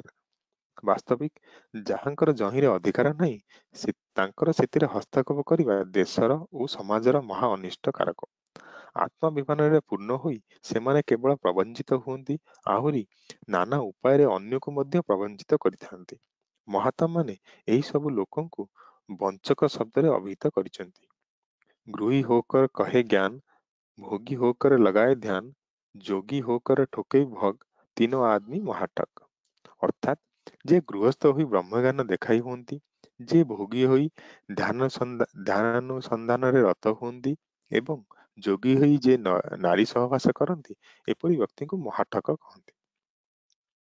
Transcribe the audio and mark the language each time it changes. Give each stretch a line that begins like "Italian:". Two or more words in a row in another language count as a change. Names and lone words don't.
Odia: ବାସ୍ତବିକ ଯାହାଙ୍କର ଯହିଁରେ ଅଧିକାର ନାହିଁ, ତାଙ୍କର ସେଥିରେ ହସ୍ତକ୍ଷେପ କରିବା ଦେଶର ଓ ସମାଜର ମହା ଅନିଷ୍ଟ କାରକ। ଆତ୍ମାଭିମାନରେ ପୂର୍ଣ୍ଣ ହୋଇ ସେମାନେ କେବଳ ପ୍ରବଞ୍ଚିତ ହୁଅନ୍ତି, ଆହୁରି ନାନା ଉପାୟରେ ଅନ୍ୟକୁ ମଧ୍ୟ ପ୍ରବଞ୍ଚିତ କରିଥାନ୍ତି। ମହାତ୍ମାମାନେ ଏହି ସବୁ ଲୋକଙ୍କୁ ବଞ୍ଚକ ଶବ୍ଦରେ ଅଭିହିତ କରିଛନ୍ତି।
Hindi: गृही होकर कहे ज्ञान, भोगी होकर लगाए ध्यान, योगी होकर ठोके भग, तिनो आदमी महाठक।
Odia: ଅର୍ଥାତ୍ ଯେ ଗୃହସ୍ଥ ହୋଇ ବ୍ରହ୍ମଜ୍ଞାନ ଦେଖାଇ ହୁଅନ୍ତି, ଯେ ଭୋଗୀ ହୋଇ ଧ୍ୟାନାନୁସନ୍ଧାନରେ ରତ ହୁଅନ୍ତି ଏବଂ ଯୋଗୀ ହୋଇ ଯେ ନାରୀ ସହବାସ କରନ୍ତି, ଏପରି ବ୍ୟକ୍ତିଙ୍କୁ ମହାଠକ କହନ୍ତି।